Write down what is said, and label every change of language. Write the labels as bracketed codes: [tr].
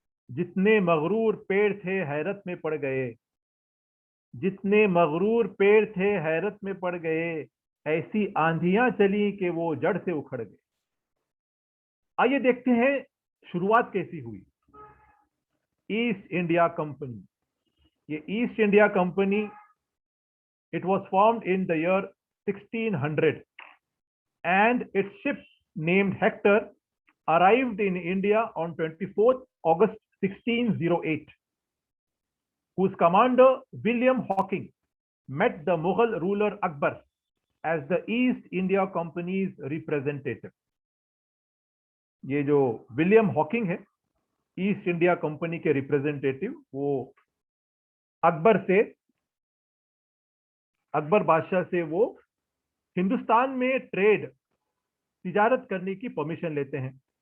[hi] जितने मगरूर पेड़ थे हैरत में पड़ गए, जितने मगरूर पेड़ थे हैरत में पड़ गए, ऐसी आंधियां चली कि वो जड़ से उखड़ गए। आइए देखते हैं शुरुआत कैसी हुई? East India company. [en] ये East India Company, it was formed in the year 1600 and its ship named Hector arrived in India on 24th August 1608, whose commander William Hawking met the Mughal ruler Akbar as the East India Company's representative. [hi] ये जो William Hawking है, east India company के representative, वो अकबर बादशाह से वो हिंदुस्तान में तिजारत करने की परमिशन लेते हैं।